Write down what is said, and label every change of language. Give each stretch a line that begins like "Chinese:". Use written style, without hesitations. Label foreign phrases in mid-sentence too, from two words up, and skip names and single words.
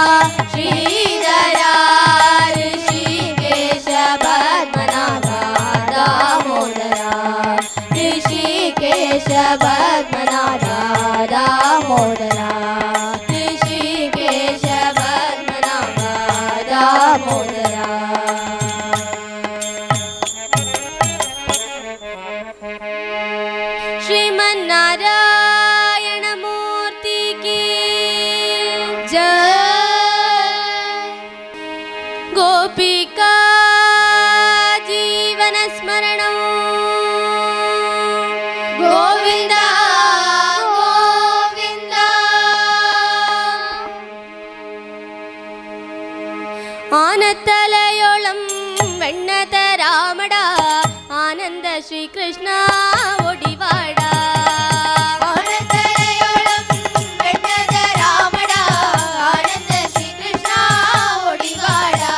Tamil: ஸ்ரீதரா ரிஷிகேஷ பத்மநாபா தாமோதரா ரிஷிகேஷ பத்மநாபா தாமோதரா ரிஷிகேஷ பத்மநாபா தாமோதரா.
Hindi: श्रीमन्नारायण मूर्ति की जय।
Sanskrit: गोपिका जीवन स्मरणं गोविंदा गोविंदा
Tamil: ஆனத்தலையோளம் வெண்ணதராமடா ஆனந்த ஸ்ரீ கிருஷ்ணா ஒடிவாடா ஆனந்தலயோளம் வெண்ணதராமடா ஆனந்த ஸ்ரீ கிருஷ்ணா ஒடிவாடா